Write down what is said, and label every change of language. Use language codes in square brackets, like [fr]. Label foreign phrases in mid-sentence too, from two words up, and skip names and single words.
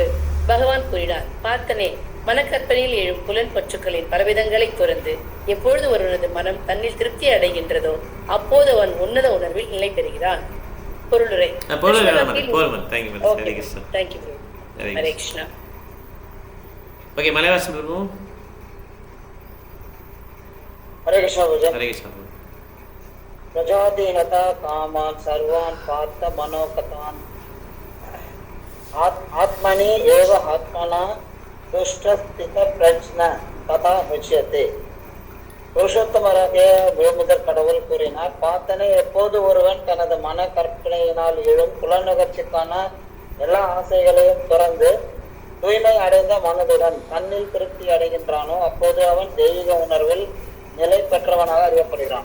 [ta] பகவான் கூறினார், பார்த்தனே, மனக்கற்பனையில் எழும் புலன் பற்றுக்களின் பலவிதங்களை துறந்து எப்பொழுது ஒருவனது மனம் தன்னில் திருப்தி அடைகின்றதோ அப்போது அவன் உன்னத உணர்வில் நிலை பெறுகிறான். பொருளுரை. ஹரே கிருஷ்ணா. ஓகே, மலையாளம் பிரபு. [sa] हरे कृष्ण भजन. हरे कृष्ण. प्रजातिहता कामान सर्वान पार्थ मनोकतान आत्मनि एव आत्मना दुष्ट स्थित प्रज्ञ तथा मुच्यते. [ta] புருஷோத்தமராகிய முழுமுதற் கடவுள் கூறினார், பார்த்தனே, எப்போது ஒருவன் தனது மன கற்பனையினால் எழும் புலனுகர்ச்சிக்கான எல்லா ஆசைகளையும் துறந்து தூய்மை அடைந்த மனதுடன் தன்னில் திருப்தி அடைகின்றானோ அப்போது அவன் தெய்வீக உணர்வில் நிலை பெற்றவனாக அறியப்படுகிறான்.